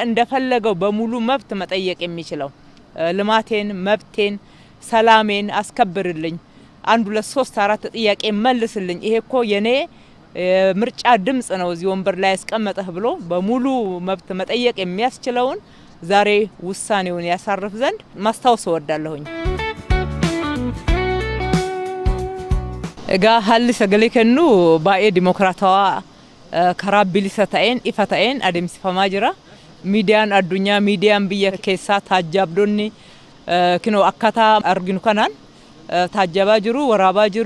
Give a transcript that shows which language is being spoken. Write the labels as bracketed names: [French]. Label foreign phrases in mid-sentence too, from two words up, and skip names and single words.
[Amharic] እንደፈለገው በሙሉ መብት መጠየቅ የሚችለው ልማቴን፣ መብቴን፣ ሰላሜን አስከብርልኝ፣ 1 2 3 4 ጥያቄ መልስልኝ፣ ይሄ እኮ የኔ ምርጫ ድምጽ ነው እዚህ ወንበር ላይ ያስቀመጠህ ብሎ በሙሉ መብት መጠየቅ የሚያስችለውን ዛሬ ውሳኔውን ያሳርፍ ዘንድ ማስታወስ እወዳለሁኝ። [Oromo] egaa haalli sagalee kennu baay'ee dimokiraatawaa karaa bilisa ta'een ifa ta'een adeemsifamaa jira. Miidiyaan addunyaa, miidiyaan biyya keessaa taajjabdoonni kinoo akkaataa arginu kanaan taajjabaa jiru, waraabaa jiru.